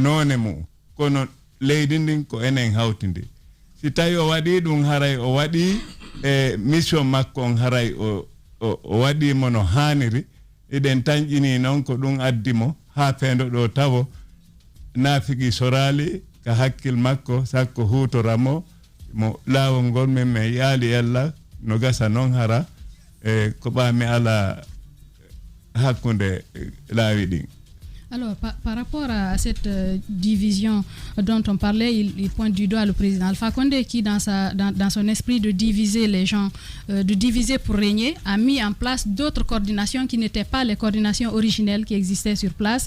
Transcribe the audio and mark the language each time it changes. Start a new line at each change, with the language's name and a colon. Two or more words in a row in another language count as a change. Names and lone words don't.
Fula: noone mum kono leydi ndin ko enen hawtindi si tawi o waɗi ɗum haray o waɗi e mission makko on haray o waɗimo no haniri eɗen tañƴini noon ko ɗum addimo ha feendo ɗo tawo naafigi sorali ka hakkil makko sakko hutoramo mo laawol ngol men yaali yalla no gasa noon hara e ko ɓaami ala hakkunde laawi ɗin.
French: Alors, par rapport à cette division dont on parlait, il pointe du doigt le président Alpha Condé qui, dans son esprit de diviser les gens, de diviser pour régner, a mis en place d'autres coordinations qui n'étaient pas les coordinations originelles qui existaient sur place.